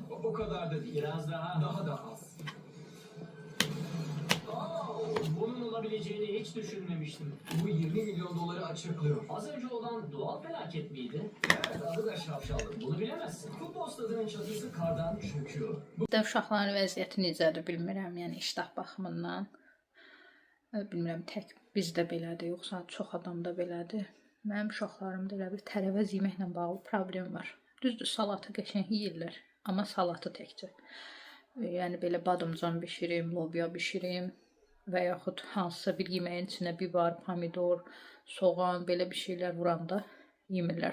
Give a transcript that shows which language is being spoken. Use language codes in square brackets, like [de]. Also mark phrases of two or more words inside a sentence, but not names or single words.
[tr] O kadar da değil. Biraz daha da az. Bunun olabileceğini hiç düşünmemiştim. Bu 20 milyon doları açıklıyor. Az önce olan doğal felaket miydi? Evet, adı da şapşallık. Bunu bilemezsin. Futbol stadının çatısı kardan çöküyor. [az] Bu da uşaqların vəziyyəti necədir bilmirəm. Yəni iştah baxımından. Bilmirəm tək bizdə belədir, yoxsa çox adamda belədir. Mənim uşaqlarımda elə bir tərəvəz yeməklə bağlı problem var. Düzdür, salatı qəşəng yeyirlər, amma salatı təkcə. Yəni belə badımcan bişirim, lobya bişirim və yaxud hansısa bir yeməyin içinə biber, pomidor, soğan, belə bir şeylər vuranda yemirlər.